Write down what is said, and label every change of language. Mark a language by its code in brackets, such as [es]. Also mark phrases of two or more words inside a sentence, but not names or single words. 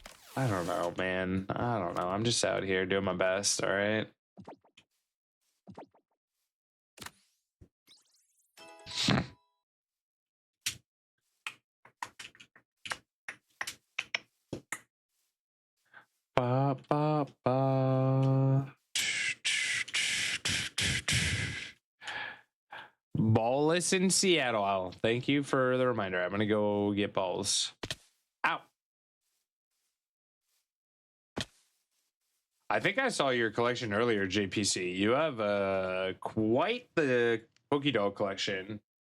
[en] I don't know, man. I don't know. I'm just out here doing my best, all right? Ba, ba, ba. Ballless in Seattle. Thank you for the reminder. I'm going to go get balls. Ow. I think I saw your collection earlier, JPC. You have quite the Pokédoll collection.